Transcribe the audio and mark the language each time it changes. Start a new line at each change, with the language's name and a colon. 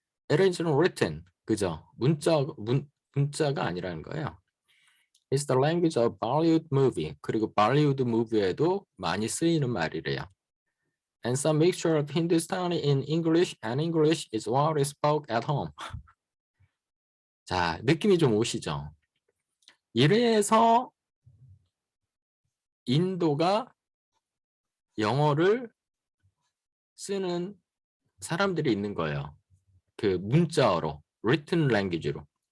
English: It isn't written,
Korean: 그죠? 문자가 아니라는 거예요.
English: It's the language of Bollywood movie.
Korean: 그리고 Bollywood movie에도 많이 쓰이는 말이래요.
English: And some mixture of Hindustani in English and English is what is spoke at home.
Korean: 자, 느낌이 좀 오시죠? 이래서 인도가 영어를 쓰는 사람들이 있는 거예요. 그 문자어로,
English: written language
Korean: 로.